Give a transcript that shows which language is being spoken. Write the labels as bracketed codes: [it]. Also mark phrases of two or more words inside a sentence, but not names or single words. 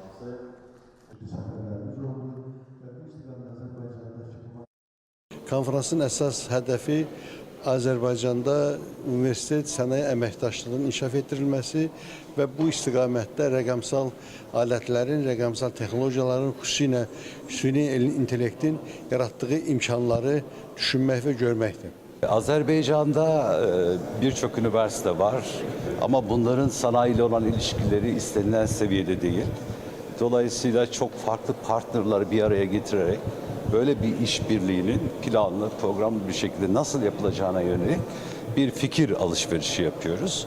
[az] Konferansın əsas hədəfi Azərbaycanda universitet sənaye əməkdaşlığının inkişaf etdirilməsi və bu istiqamətdə rəqəmsal alətlərin, rəqəmsal texnologiyaların, xüsusilə süni intellektin yarattığı imkanları düşünmək və görməkdir. [tr] Azerbaycan'da birçok üniversite var ama bunların sanayiyle olan ilişkileri istenilen seviyede değil. Dolayısıyla çok farklı partnerleri bir araya getirerek böyle bir işbirliğinin planlı, programlı bir şekilde nasıl yapılacağına yönelik bir fikir alışverişi yapıyoruz.